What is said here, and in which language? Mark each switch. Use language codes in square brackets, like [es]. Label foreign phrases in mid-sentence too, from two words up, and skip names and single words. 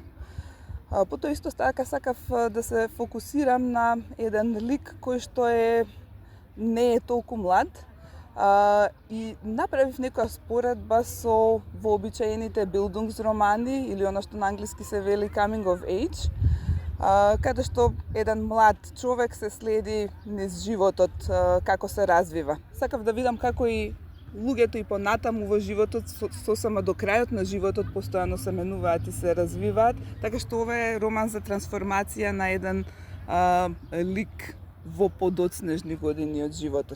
[mk] Потоа исто така сакав да се фокусирам на еден лик кој што не е толку млад, и направив некоја споредба со вообичаените Bildungsромани или она што на англиски се вели [en] coming of age, [mk] каде што еден млад човек се следи низ животот како се развива. Сакав да видам како и луѓето и понатаму во животот, сосема до крајот на животот, постојано се менуваат и се развиваат, така што ова е роман за трансформација на еден лик во подоцнежни години од животот.